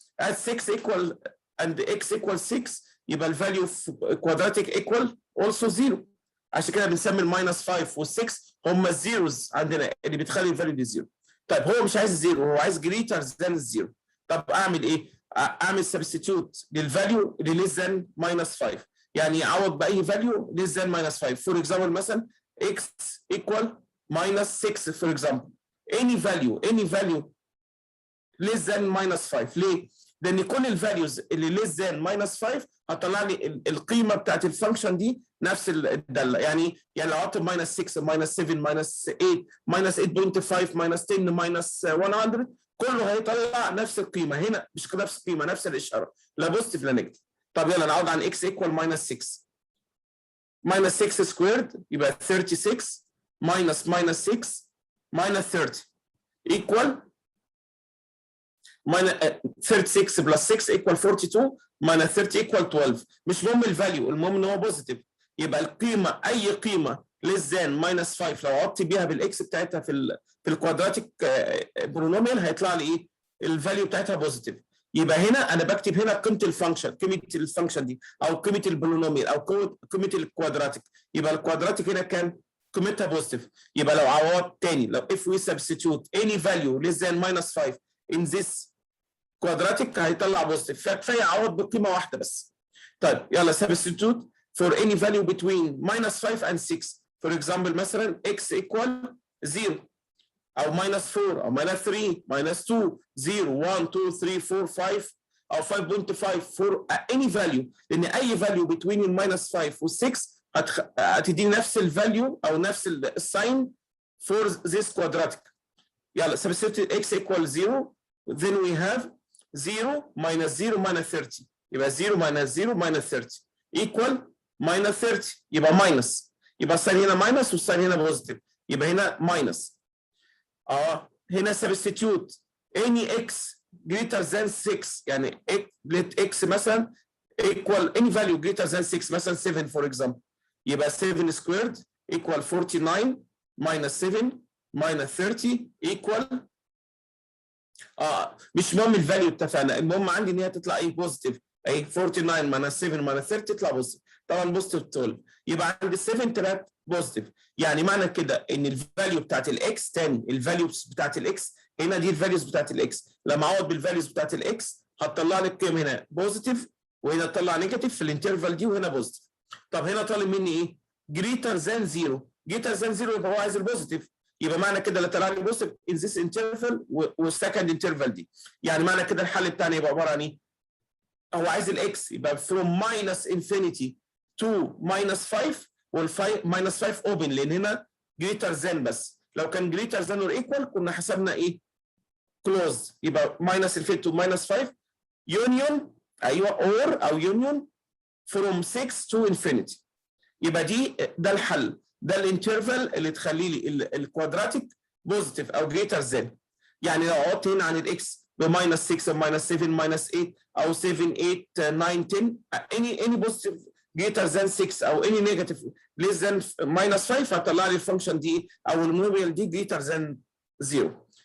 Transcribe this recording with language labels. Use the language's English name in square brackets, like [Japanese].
[English] as 6 equal and x equal 6 [Arabic] يبقى الفاليو اوف كوادراتيك [English] equal also 0. [Arabic] عشان كده بنسمي الماينس 5 وال6 هم الزيروز عندنا اللي بتخلي الفاليو دي 0. طيب هو مش عايز 0 هو عايز greater than 0. طب اعمل ايه؟ اعمل substitute للفاليو اللي less than minus 5 يعني اعوض باي فاليو less than minus 5. [English] For example مثلا x equal minus 6 for example any value less than minus 5. [Arabic] ليه؟ لان كل الفاليوز اللي less than minus 5 هتطلع لي القيمه بتاعت الفانكشن دي نفس الداله. يعني لو عطت [English] minus 6 minus 7 minus 8 minus 8.5 minus 10 minus 100 [Arabic] كله هيطلع نفس القيمه. هنا مش نفس القيمه نفس الاشاره لا بوزيتيف لا نيجاتيف. طب يلا نعوض عن [English] x equal minus 6 minus 6 squared يبقى 36 minus 6 minus 30 equal 36 plus 6 equal 42 minus 30 equal 12. [Arabic] مش مهم الفاليو المهم ان هو بوزيتيف. يبقى القيمه اي قيمه less than minus 5 لو عوضت بيها بالاكس بتاعتها في الكوادراتيك بولينوميال هيطلع لي ايه؟ الفاليو بتاعتها بوزيتيف. يبقى هنا انا بكتب هنا قيمه الفانكشن دي، او قيمه البولينوميال، او قيمه الكوادراتيك. يبقى الكوادراتيك هنا كان قيمتها بوزيتيف. يبقى لو عوضت تاني، لو [English] if we substitute any value less than -5 in this quadratic [Arabic] هيطلع بوزيتيف، فكفايه اعوض بقيمه واحده بس. [English] طيب يلا substitute for any value between -5 and 6. for example مثلا x equal 0 او -4 او -3 -2 0 1 2 3 4 5 او 5.5 for any value، [Arabic] لان اي [English] value between -5 و 6 هتديني نفس الفاليو او نفس الساين for this quadratic. يلا substitute x equal 0 then we have 0 minus 0 minus 30. يبقى 0 minus 0 minus 30 equal minus 30. [Arabic] يبقى minus، يبقى الساين هنا minus والساين هنا بوزيتيف، يبقى هنا minus. [English] هنا substitute any x greater than 6، [Arabic] يعني [English] let x مثلا equal any value greater than 6 مثلا 7 for example. [Arabic] يبقى [English] 7 squared equal 49 minus 7 minus 30 equal [Arabic] مش مهم الفاليو، اتفقنا، المهم عندي ان هي تطلع ايه بوزيتيف. [English] اهي 49 minus 7 minus 30 تطلع positive, طبعا بوزيتيف 12. [Arabic] يبقى عندي 7 طلعت بوزيتيف. يعني معنى كده ان الفاليو بتاعت الاكس، تاني الفاليوز بتاعت الاكس هنا دي الفاليوز بتاعت الاكس، لما اعوض بالفاليوز بتاعت الاكس هتطلع لي القيم هنا بوزيتيف، وهنا تطلع نيجاتيف في الانترفال دي، وهنا بوزيتيف. طب هنا طالب مني ايه؟ جريتر ذان 0. جريتر ذان 0 يبقى هو عايز البوزيتيف، يبقى معنى كده اللي طلع لي بوزيتيف ان ذيس انترفال والسكند انترفال دي. يعني معنى كده الحل بتاعنا يبقى عباره عن ايه؟ هو عايز الاكس يبقى from minus infinity to -5، -5 open، لان هنا greater than بس. لو كان greater than or equal كنا حسبنا ايه؟ close. [English] يبقى minus infinity to -5 union، [Arabic] ايوه [English] or او union from 6 to infinity. [Arabic] يبقى ده الحل، ده الانترفال اللي تخلي لي الكوادراتيك بوزيتيف او greater than. يعني لو عوضت هنا عن الاكس ب -6 او -7 -8 او 7 8 9 10 any positive greater than 6 او any negative less than -5 هطلع لي الفانكشن دي او الموبيل دي greater than 0.